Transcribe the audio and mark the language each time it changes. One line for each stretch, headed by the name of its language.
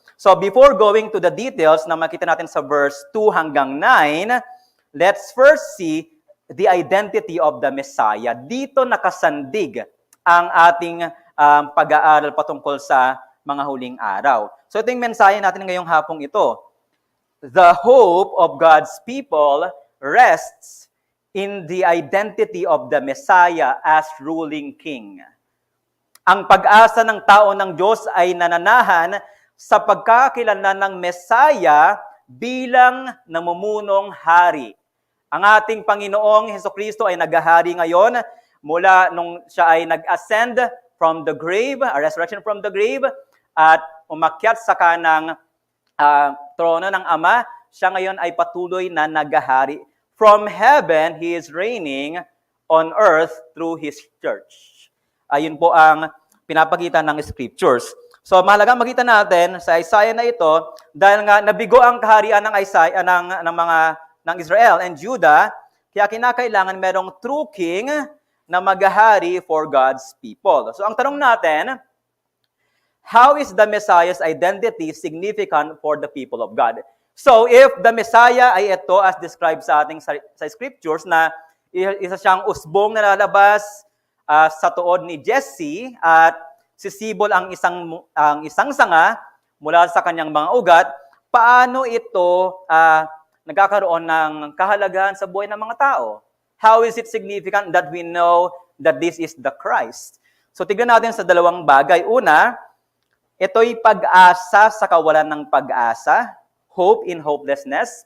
English: So before going to the details
Filipino: na makita natin sa
English: verse 2 hanggang 9, let's first see the identity of the Messiah.
Filipino: Dito nakasandig ang ating pag-aaral patungkol sa mga huling araw. So ito yung mensahe natin ngayong hapong ito.
English: The hope of God's people rests in the identity of the Messiah as ruling king.
Filipino: Ang pag-asa ng tao ng Diyos ay nananahan sa pagkakilala ng Messiah bilang namumunong hari. Ang ating Panginoong Hesukristo ay naghahari ngayon mula nung siya ay nag-ascend
English: from the grave, a resurrection from the grave,
Filipino: at umakyat sa kanang trono ng Ama, siya ngayon ay patuloy na naghahari.
English: From heaven, He is reigning on earth through His church.
Filipino: Ayun po ang pinapakita ng scriptures. So mahalagang makita natin sa Isaiah na ito dahil nga nabigo ang kaharian ng Isaiah ng Israel and Judah, kaya kinakailangan merong true king na maghahari
English: for God's people. So
Filipino: ang tanong natin,
English: how is the Messiah's identity significant for the people of God? So if the Messiah
Filipino: ay ito
English: as described
Filipino: sa ating sa scriptures na isa siyang usbong na lalabas sa tuod ni Jesse at sisibol ang isang sanga mula sa kanyang mga ugat, paano ito nagkakaroon ng kahalagahan sa buhay ng mga tao?
English: How is it significant that we know that this is the Christ?
Filipino: So tignan natin sa dalawang bagay. Una, ito'y pag-asa sa kawalan ng pag-asa,
English: hope in hopelessness.